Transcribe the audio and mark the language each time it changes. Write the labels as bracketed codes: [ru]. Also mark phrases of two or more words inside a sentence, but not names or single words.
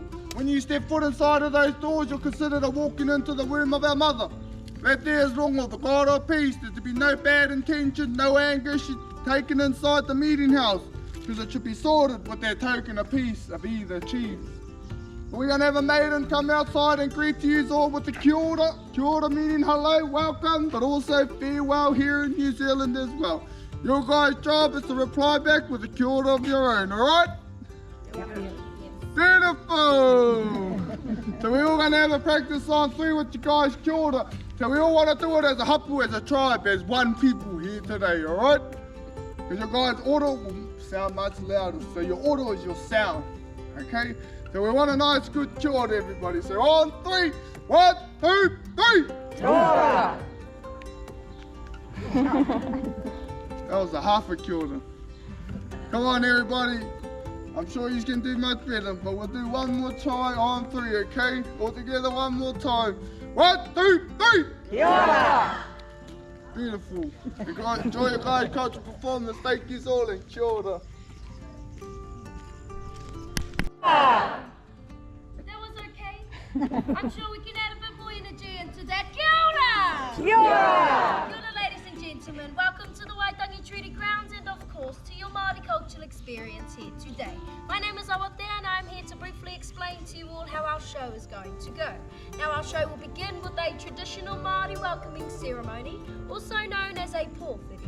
[en] When you step foot inside of those doors, you're considered a walking into the womb of our mother. That there is wrong with the God of peace. There's to be no bad intention, no anger should be taken inside the meeting house, because it should be sorted with that token of peace of either chief. We're going to have a maiden come outside and greet you all with the [mi] kia ora. Kia ora [en] meaning hello, welcome, but also farewell here in New Zealand as well. Your guys' job is to reply back with a [mi] kia ora [en] of your own, alright? Beautiful! So we're all going to have a practice on 3 with you guys, [mi] kia ora. [en] So we all want to do it as a hapu, as a tribe, as one people here today, alright? Because your guys' ora will sound much louder, so your ora is your sound, okay? So we want a nice good [mi] kia ora, [en] everybody. So on 3, 1, 2, 3! [mi] Kia ora! [en] That was a half a [mi] kia ora. [en] Come on, everybody. I'm sure you can do much better, but we'll do one more try on 3, okay? All together one more time. 1, 2, 3! [mi] Kia ora! [en] beautiful. Enjoy your guys' cultural performance. Thank you all and [mi] kia ora. [en] That was okay. I'm sure we can add a bit more energy into that. [mi] Kia ora! Kia ora! Kia ora, [en] ladies and gentlemen. Welcome to the Waitangi Treaty Grounds and, of course, to your Māori cultural experience here today. My name is Awate and I'm here to briefly explain to you all how our show is going to go. Now, our show will begin with a traditional Māori welcoming ceremony, also known as a pōwhiri.